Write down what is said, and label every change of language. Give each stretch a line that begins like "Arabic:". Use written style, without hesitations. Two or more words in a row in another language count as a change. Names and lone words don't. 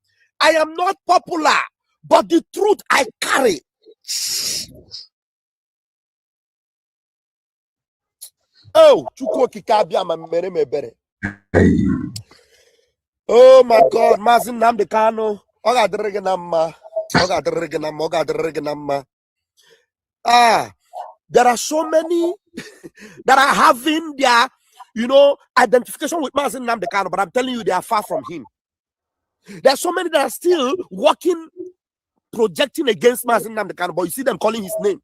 English: I am not popular, but the truth I carry.
Igbo: Oh, Chukwu Okike Abiam mere me bere.
English: Oh my God, Mazin Nnamdi Kanu. There are so many that are having their, identification with Mazin Nnamdi Kanu, but I'm telling you, they are far from him. There are so many that are still working, projecting against Mazin Nnamdi Kanu, but you see them calling his name.